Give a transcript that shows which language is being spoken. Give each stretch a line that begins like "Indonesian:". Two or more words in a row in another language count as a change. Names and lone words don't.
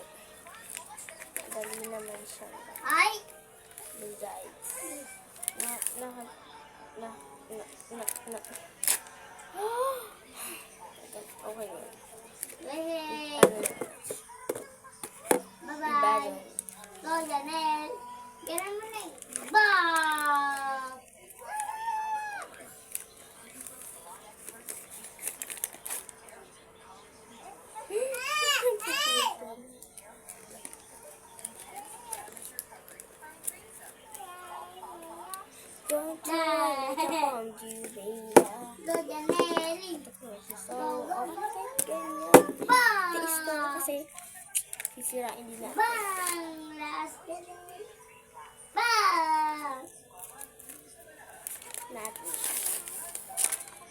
Filipino: Madali naman siya. Guys. Okay. Bye-bye. Go, Janelle. Ganun mo na eh. Bye!
English: Don't try to hold you, baby.
Filipino: Go, Janelle. So, okay, ganyan. Bang! Tiis ko na kasi sisirain din natin. Bang! Last Janelle. Bang! Natin.